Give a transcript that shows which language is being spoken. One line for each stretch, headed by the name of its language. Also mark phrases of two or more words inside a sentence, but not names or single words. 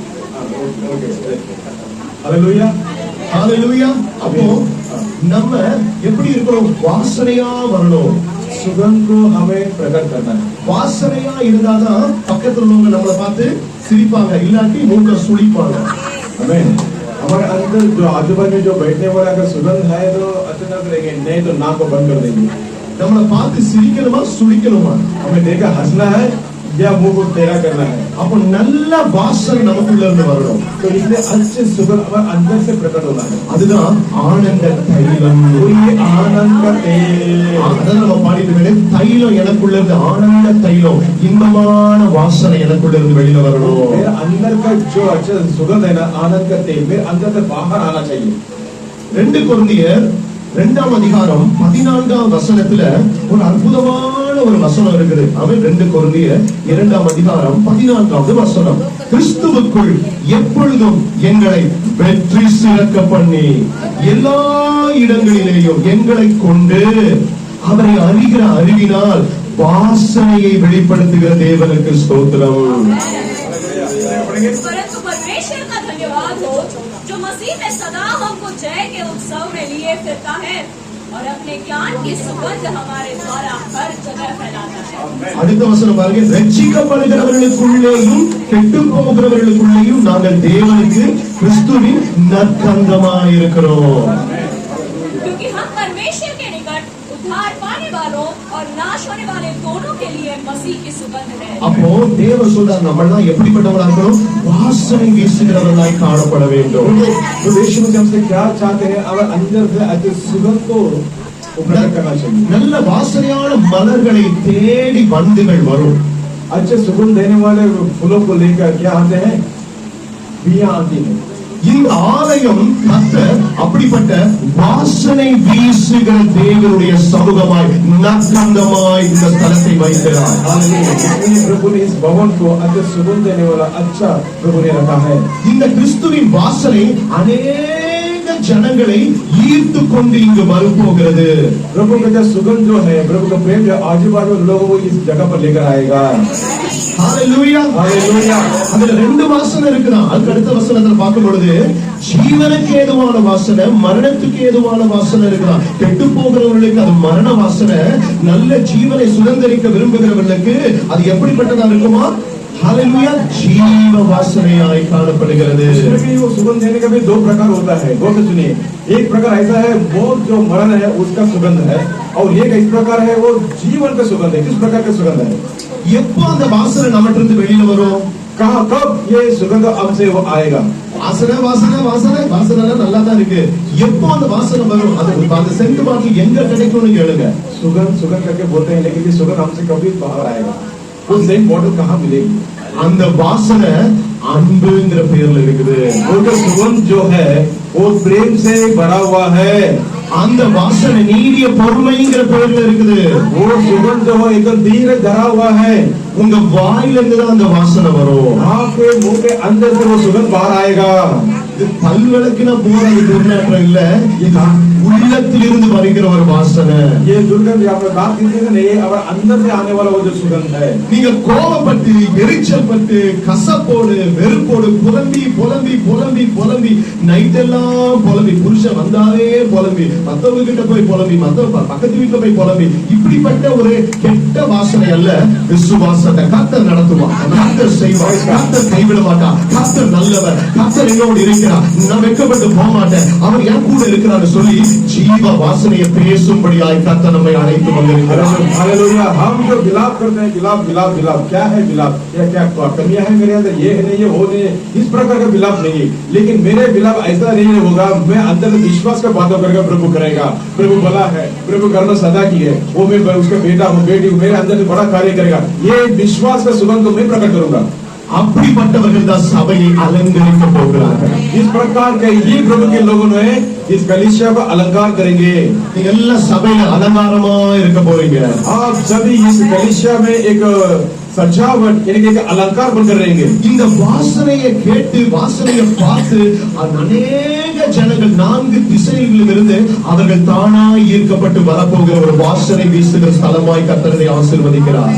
Hindi: हालेलुया
Tamil: ஹalleluya. அப்போ நம்ம எப்படி இருக்கிறோம்? வாசனையா வரணும்.
Hindi: सुगंध को हमें प्रकट करना है.
Tamil: வாசனையா இருந்தாதான் பக்கத்துல உள்ளவங்க நம்மளை பார்த்து சிரிப்பாங்க, இல்லாட்டி மூக்க சுளிப்பாங்க.
Hindi: आमीन. हमारे अंदर जो आजू बाजू जो बैठने वाला अगर सुगंध है तो अच्छा ना करेंगे, नहीं तो नाक को बंद कर देंगे.
Tamil: நம்மளை பார்த்து சிரிக்கணுமா சுளிக்கணுமா?
Hindi: हमें देखा हंसना है या मुंह को टेढ़ा करना है.
Tamil: அப்போ நல்ல வாசனை நமக்குள்ள இருந்து வரணும்.
Hindi: तो इसलिए अच्छे सुगंध हमारे अंदर से प्रकट होना है.
Tamil: அதுதான் ஆனந்த தைலம்.
Hindi: ये आनंद का तेल.
Tamil: அதான் நம்ம பாடிட்டு வேண்டிய தைலம் எனக்குள்ள இருந்து, ஆனந்த தைலம், இன்பமான வாசனை எனக்குள்ள இருந்து வெளியில வரணும்.
Hindi: मेरे अंदर का जो अच्छा सुगंध है ना, आनंद का तेल मेरे अंदर से बाहर आना चाहिए.
Tamil: 2 கொரிந்தியர் 2ஆம் அதிகாரம் 14ஆம் வசனத்துல ஒரு அற்புதமான ஒரு வசனம் இருக்குது. அவன் 2 கொரிந்தியர் 2ஆம் அதிகாரம் 14வது வசனம். கிறிஸ்துவுக்குள் எப்பொழுதும் எங்களை வெற்றி சிறக்க பண்ணி எல்லா இடங்களிலேயும் எங்களை கொண்டு அவரை அறிகிற அறிவினால் வாசனையை வெளிப்படுத்துகிற தேவனுக்கு ஸ்தோத்திரம்.
Hindi: परंतु परमेश्वर का धन्यवाद हो जो मसीह में सदा हमको जय के उत्सव में लिए फिरता है और अपने ज्ञान की सुगंध हमारे द्वारा हर जगह फैलाता है.
Tamil: அடுத்த வசனம் பாருங்க. ரட்சிக்கப்படுகிறவர்களுக்குள்ளேயும் கெட்டு போகிறவர்களுக்குள்ளேயும் நாங்கள் தேவனுக்கு கிறிஸ்துவின் நற்கந்தமாய் இருக்கிறோம்.
Hindi: क्योंकि हम परमेश्वर के निकट उद्धार पाने वालों और नाश होने वाले दोनों के लिए मसीह की सुगंध है.
Tamil: அப்போ தேவன் சொல்றார் நம்ம எல்லாம் எப்படிப்பட்டவங்களா இருக்கணும்? வாசனை வீசுகிறவர்களாய் காணப்பட வேண்டும்.
Hindi: तो यीशु मसीह हमसे क्या चाहते हैं? हमारे अंदर से अच्छे सुगंध को प्रकट करना चाहिए.
Tamil: நல்ல வாசனையான மலர்களை தேடி வண்டுகள் வரும்.
Hindi: अच्छे सुगंध देने वाले फूलों को लेकर क्या आते हैं? बियां आती है.
Tamil: இந்த ஆலயம் கர்த்தர் அப்படிப்பட்ட வாசனை வீசுகிற தேவனுடைய சமூகமாய் நற்கந்தமாய் இந்த ஸ்தலத்தை வைக்கிறார்.
Hindi: हालेलुया. प्रभु ने इस भवन को अच्छे सुगंध देने वाला अच्छा प्रभु ने रखा है.
Tamil: இந்த கிறிஸ்துவின் வாசனை अनेक ஜனங்களை ஈர்த்து கொண்டு இங்கு வரப்போகிறது.
Hindi: प्रभु का जो सुगंध जो है, प्रभु का प्रेम जो आजू बाजू लोगों को इस जगह पर लेकर आएगा.
Tamil: ஹalleluya.
Hindi: हालेलुया.
Tamil: அதுல 2 வாசனை இருக்குதான். அதுக்கு அடுத்த வசனத்துல பார்க்கும் பொழுது ஜீவனுக்கு ஏதுவான வாசனை, மரணத்துக்கு ஏதுவான வாசனை இருக்குதான். கெட்டு போகிறவர்களுக்கு அது மரண வாசனை, நல்ல ஜீவனை சுதந்திரிக்க விரும்புகிறவர்களுக்கு அது எப்படிப்பட்டதா இருக்குமா? हालेलुया. जीव वासனையாய் காணப்படுகிறது.
Hindi: इसमें वो सुगंध देने का भी 2 प्रकार होता है. गौर से सुनिए. एक प्रकार ऐसा है मौत जो मरण है उसका सुगंध है, और एक इस प्रकार है वो जीवन का सुगंध है. किस प्रकार का सुगंध है?
Tamil: எப்போ அந்த வாசனை நம்மட்ட இருந்து வெளியில வரும்?
Hindi: कहाँ कब ये सुगंध हमसे वो आएगा?
Tamil: வாசனை வாசனை வாசனை வாசனை நல்லா தான் இருக்கு. எப்போ அந்த வாசனை வரும்? அந்த சென்ட் பாட்டில் எங்க கிடைக்கும்னு கேளுங்க.
Hindi: सुगंध सुगंध करके बोलते हैं, लेकिन ये सुगंध हमसे कभी बाहर आएगा? वो सेंट बॉटल कहाँ मिलेगी?
Tamil: அந்த வாசனை அன்புங்கிற பேர்ல இருக்குது.
Hindi: वो जो सुगंध जो है वो प्रेम से भरा हुआ है.
Tamil: அந்த வாசனை நீடிய பொறுமைங்கிற பேர்ல இருக்குது.
Hindi: वो सुगंध जो है एकदम धीरे धरा हुआ है.
Tamil: உங்க வாயில இருந்து தான் அந்த வாசனை வரும்.
Hindi: आपके मुंह के अंदर से वो सुगंध बाहर आएगा.
Tamil: இது பல்வழக்கின போறது துர்நாற்றம் இல்ல, இது உள்ளத்திலிருந்து வருகிற ஒரு வாசனை.
Hindi: ये दुर्गंध आप बात कीजिए नहीं, अब अंदर से आने वाला वो जो सुगंध है.
Tamil: நீங்க கோபப்பட்டு எரிச்சல் பட்டு கசப்போடு வெறுப்போடு புலம்பி புலம்பி புலம்பி புலம்பி நைட் எல்லாம் புலம்பி, புருஷன் வந்தாலே புலம்பி, மத்தவங்க கிட்ட போய் புலம்பி, மத்தவங்க பக்கத்து வீட்டுல போய் புலம்பி, இப்படிப்பட்ட ஒரு கெட்ட வாசனை அல்ல. விசுவாசத்தை கர்த்தர் நடத்துவார், கர்த்தர் செய்வார், கர்த்தர் கைவிட மாட்டார், கர்த்தர் நல்லவர், கர்த்தர் என்னோடு இருக்கிறார், நான் வெட்கப்பட்டு போக மாட்டேன், அவர் என் கூட இருக்கிறார் சொல்லி ஜீவ வாசனையை பேசும்படியாய் கர்த்தர் நம்மை அழைத்து வந்திருக்கிறார்.
Hindi: हालेलुया. हम जो विलाप करते हैं, विलाप विलाप विलाप, क्या है विलाप? ये क्या कमियां है मेरे अंदर? ये है नहीं, ये वो नहीं है, इस प्रकार का विलाप नहीं. लेकिन मेरे विलाप ऐसा नहीं होगा. मैं अंदर विश्वास का बातों करके प्रभु करेगा. प्रभु भला है, प्रभु करना सदा की है, वो मैं उसका बेटा हूँ, बेटी हूँ, मेरे अंदर से बड़ा कार्य करेगा. ये विश्वास का सुगंध को मैं प्रकट करूंगा.
Tamil: அப்படிப்பட்டவர்கள் தான் சபையை அலங்கரிக்க போகிறார்கள்.
Hindi: इस प्रकार के ही प्रभु के लोगों ने इस कलीसिया को अलंकार करेंगे.
Tamil: நீங்க எல்லாம் சபையில அலங்காரமா இருக்க போறீங்க.
Hindi: आप सभी इस कलीसिया में एक सजावट यानी कि एक अलंकार बनकर रहेंगे।
Tamil: இந்த வாசனையை கேட்டு வாசனையை பார்த்து அநேக ஜனங்கள் 4 திசைகளிலும் இருந்து அவர்கள் தானாய் ஈர்க்கப்பட்டு வரப்போகிற ஒரு வாசனை வீசுகிற ஸ்தலமாய் கர்த்தர் இதை ஆசீர்வதிக்கிறார்.